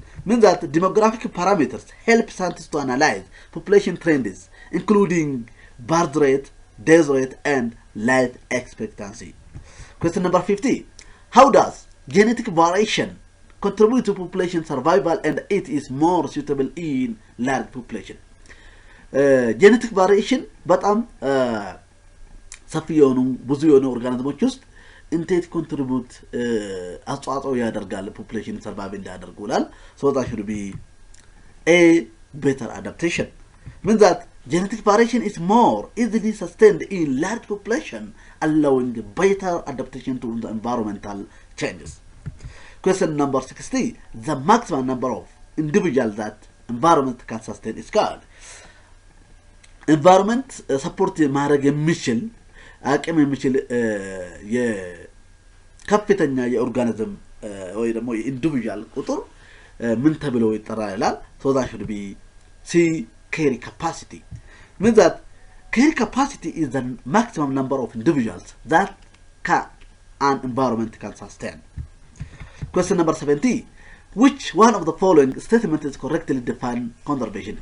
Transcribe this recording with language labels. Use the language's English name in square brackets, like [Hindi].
[English] Means that demographic parameters help scientists to analyze population trends, including birth rate, death rate, and life expectancy. Question number 50. How does genetic variation contribute to population survival and it is more suitable in large population? [Amharic] Genetic variation በጣም ሰፊ የሆኑ ብዙ የሆኑ ኦርጋኒዝሞች ውስጥ እንዴት ኮንትሪቢዩት አስተዋጽኦ ያደርጋል ፖፑሌሽን ሰርቫይቭ እንዲያደርጉ ይላል። [English] So that should be A, better adaptation. Means that genetic variation is more easily sustained in large population, allowing better adaptation to the environmental changes. Question number 60. The maximum number of individuals that environment can sustain is called. [Amharic] Environment support ማድረግ የሚችል አቅም የሚችል የከፍተኛ የኦርጋኒዝም ወይ ደግሞ የኢንዲቪጁዋል ቁጥር ምን ተብሎ ይጠራል ይላል። [English] So that should be C, carry capacity. Means that carry capacity is the maximum number of individuals that an environment can sustain. Question number 70. Which one of the following statements is correctly defined conservation?